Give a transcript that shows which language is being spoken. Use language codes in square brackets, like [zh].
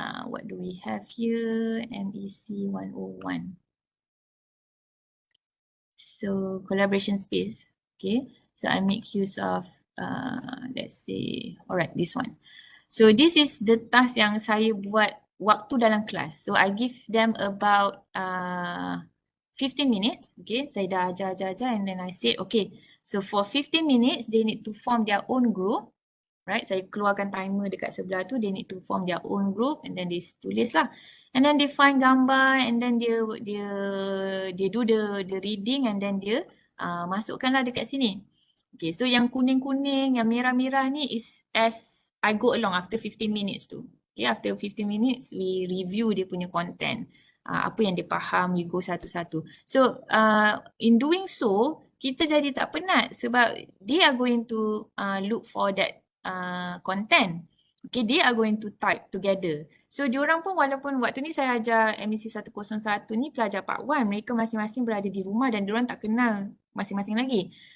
[en] What do we have here? MEC 101. So collaboration space. Okay, so I make use of let's say, alright, this one. So this is the task [ms] yang saya buat waktu dalam kelas. [en] So I give them about 15 minutes. Okay, [ms] saya dah ajar [en] and then I said, okay, so for 15 minutes, they need to form their own group. Right, [ms] saya keluarkan timer dekat sebelah tu, [en] they need to form their own group and then they [ms] tulis lah. [en] And then they find gambar and then dia do the reading and then [ms] dia masukkanlah dekat sini. [en] Okay, so [ms] yang kuning-kuning, yang merah-merah ni [en] is as I go along after 15 minutes tu. Okay, after 15 minutes, we review [ms] dia punya [en] content. [ms] Apa yang dia faham, [en] we go [ms] satu-satu. [en] So, in doing so, [ms] kita jadi tak penat sebab [en] they are going to look for that content. [ms] Okay, [en] they are going to type together. [ms] So, diorang pun walaupun waktu ni saya ajar MEC 101 ni pelajar Part 1, mereka masing-masing berada di rumah dan diorang tak kenal masing-masing lagi.